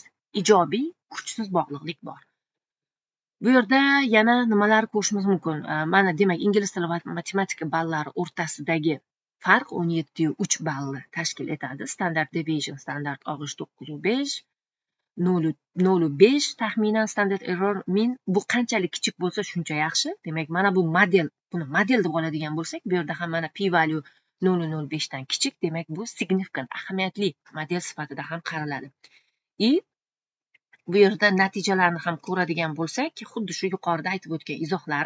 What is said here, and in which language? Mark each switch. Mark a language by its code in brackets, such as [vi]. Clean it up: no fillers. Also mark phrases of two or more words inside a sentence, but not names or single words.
[uz] Ijobiy kuchsiz bog'liqlik bor. Bu yerda yana nimalar ko'rishimiz mumkin? Mana demak, ingliz tili va matematika ballari o'rtasidagi farq 17.3 ballni tashkil etadi. [en] Standard deviation, [uz] standart og'ish 9.5, 0.5 taxminan [en] standard error mean. [uz] Bu qanchalik kichik bo'lsa shuncha yaxshi. Demak, mana bu model, buni model deb oladigan bo'lsak, bu yerda ham mana [en] p value [uz] 0.05 dan kichik. Demak, bu significant, ahamiyatli model sifatida ham qaraladi. Bu yerda natijalarni ham ko'radigan bo'lsak, xuddi shu yuqorida aytib o'tgan izohlarim.